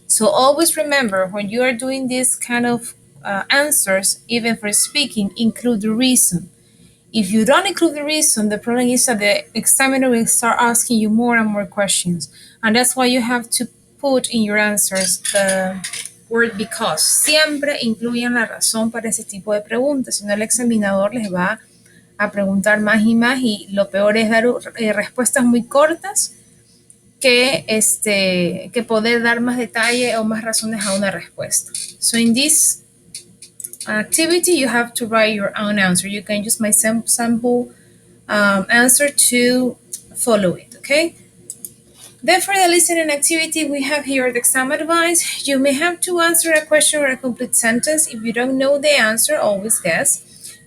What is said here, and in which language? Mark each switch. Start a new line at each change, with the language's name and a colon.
English: So always remember when you are doing this kind of answers, even for speaking, include the reason. If you don't include the reason, the problem is that the examiner will start asking you more and more questions. And that's why you have to put in your answers the word because.
Spanish: Siempre incluyan la razón para ese tipo de preguntas, si no el examinador les va a preguntar más y lo peor es dar respuestas muy cortas que poder dar más detalle o más razones a una respuesta.
English: So in this activity, you have to write your own answer. You can use my sample answer to follow it, okay? Then for the listening activity, we have here the exam advice. You may have to answer a question or a complete sentence. If you don't know the answer, always guess.